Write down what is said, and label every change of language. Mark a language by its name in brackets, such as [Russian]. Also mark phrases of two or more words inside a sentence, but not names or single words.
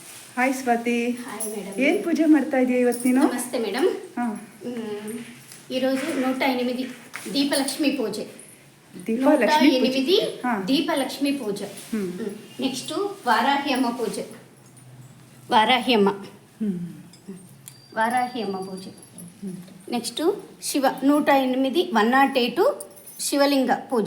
[Kannada] ಹಾಯ್ ಸ್ವಾತಿ. ಹಾಯ್ ಮೇಡಮ್. ಏನು ಪೂಜೆ ಮಾಡ್ತಾ ಇದೀಯ ಇವತ್ತು ನೀನು? ನಮಸ್ತೆ ಮೇಡಮ್. [Telugu] ಈರೋజು 108 దీపలక్ష్మి పూజ. దీపలక్ష్మి 108 దీపలక్ష్మి పూజ. నెక్స్ట్ వారాహి అమ్మ పూజ. వారాహి అమ్మ పూజ. నెక్స్ట్ శివ 108 108 శివలింగ పూజ.